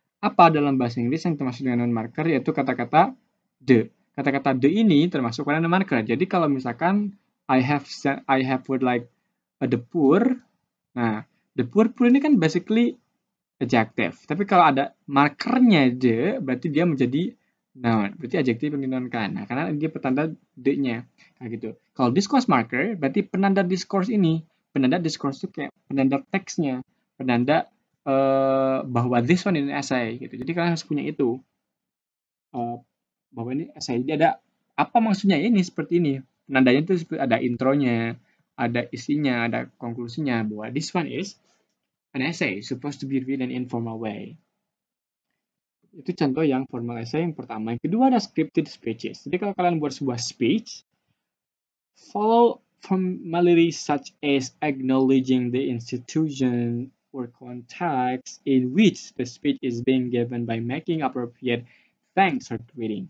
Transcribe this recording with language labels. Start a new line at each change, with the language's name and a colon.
Indonesian: Apa dalam bahasa Inggris yang termasuk dengan non-marker? Yaitu kata-kata the. Kata-kata the ini termasuk penanda marker. Jadi kalau misalkan
English: I have word like the poor.
Indonesian: Nah, the poor ini kan basically adjective. Tapi kalau ada markernya the, berarti dia menjadi noun. Berarti adjektif yang dinounkan. Nah, karena dia petanda the-nya. Kayak gitu. Kalau discourse marker, berarti penanda discourse ini. Penanda discourse itu kayak penanda teksnya. Penanda bahwa
English: this one in essay.
Indonesian: Gitu. Jadi kalian harus punya itu. Bahwa ini essay. Jadi ada apa maksudnya ini seperti ini. Penandanya itu ada intronya, ada isinya, ada konklusinya. Bahwa
English: this one is an essay supposed to be written in informal way.
Indonesian: Itu contoh yang formal essay yang pertama. Yang kedua ada scripted speeches. Jadi kalau kalian buat sebuah
English: speech, follow formality such as acknowledging the institution or context in which the speech is being given by making appropriate thanks or greeting.